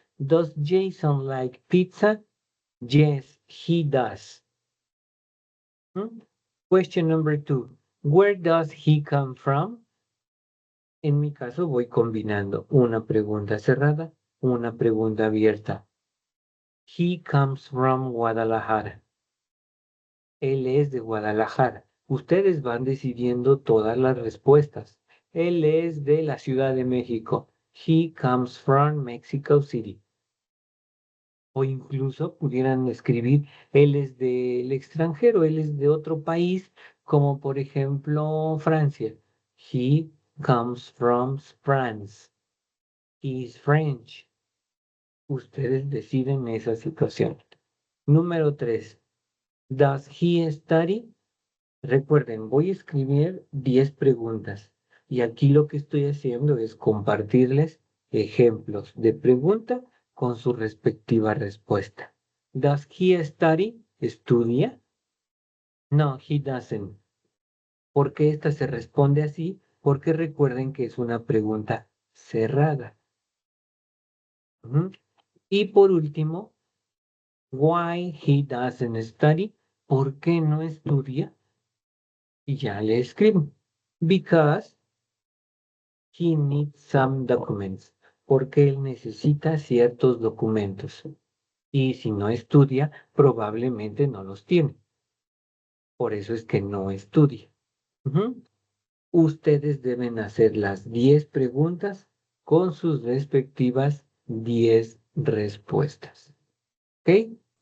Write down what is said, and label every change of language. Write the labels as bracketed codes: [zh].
[en] Does Jason like pizza? Yes, he does. Question number 2. Where does he come from? [es] En mi caso voy combinando una pregunta cerrada, una pregunta abierta. [en] He comes from Guadalajara. [es] Él es de Guadalajara. Ustedes van decidiendo todas las respuestas. Él es de la Ciudad de México. [en] He comes from Mexico City. [es] O incluso pudieran escribir, él es del extranjero, él es de otro país, como por ejemplo Francia. [en] He comes from France. He is French. [es] Ustedes deciden esa situación. Número 3. [en] Does he study? [es] Recuerden, voy a escribir 10 preguntas y aquí lo que estoy haciendo es compartirles ejemplos de pregunta con su respectiva respuesta. [en] Does he study? [es] ¿Estudia? [en] No, he doesn't. [es] ¿Por qué esta se responde así? Porque recuerden que es una pregunta cerrada. Y por último, [en] why he doesn't study? [es] ¿Por qué no estudia? Y ya le escribo. [en] Because he needs some documents. [es] Porque él necesita ciertos documentos. Y si no estudia, probablemente no los tiene. Por eso es que no estudia. Ustedes deben hacer las 10 preguntas con sus respectivas 10 respuestas. ¿Ok?